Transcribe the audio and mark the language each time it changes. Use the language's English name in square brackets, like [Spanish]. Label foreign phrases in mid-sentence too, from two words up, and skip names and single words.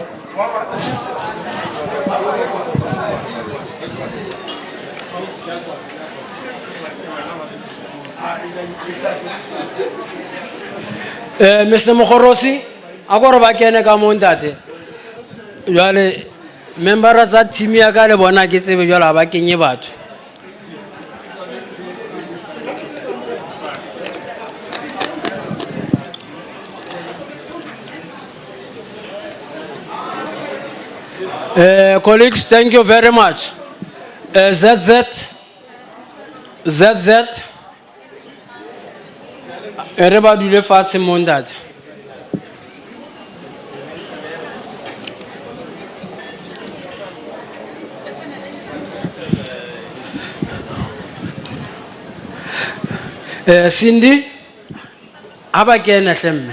[Southern Sotho] Mr. Mokhorosi, agora ba kene ka mo ntate. Jwale member tsa team ya ka le bona ke tsebe jwala ba kenye batho. [English] Colleagues, thank you very much. [Southern Sotho] ZZ, re ba dule fatshe mo ntate. Cindy, aba kene hlemme.